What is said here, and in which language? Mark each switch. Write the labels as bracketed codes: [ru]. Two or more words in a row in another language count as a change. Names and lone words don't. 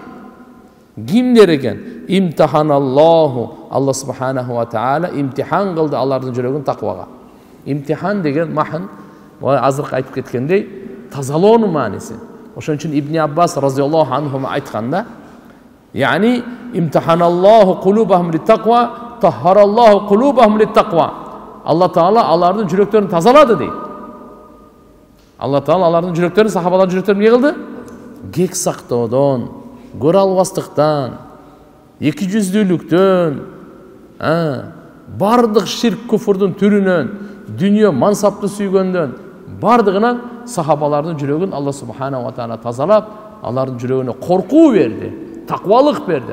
[ky] Кимдер экен? Имтиханаллаху, [ar] الله سبحانه وتعالى [ky] имтихан кылды алардын жүрөгүн таквага. Имтихан деген махн, азыркы айтып кеткендей, тазалоонун мааниси. Ошон үчүн Ибн Аббас [ar] رضي الله عنه [ky] айтканда, [ar] يعني امتحن الله قلوبهم للتقوى، طهر الله قلوبهم للتقوى. [ky] Алла Таала алардын жүрөктөрүн тазалады дейт. Алла Таала алардын жүрөктөрүн, сахабалардын жүрөктөрүн эмне кылды? Кек сактоодон, көрө албастыктан, эки жүздүүлүктөн, бардык ширк куфурдун түрүнөн, дүнүйө мансапты сүйгөндөн, бардыгынан сахабалардын жүрөгүн [ar] الله سبحانه وتعالى [ky] тазалап, алардын жүрөгүнө коркуу берди, таквалык берди.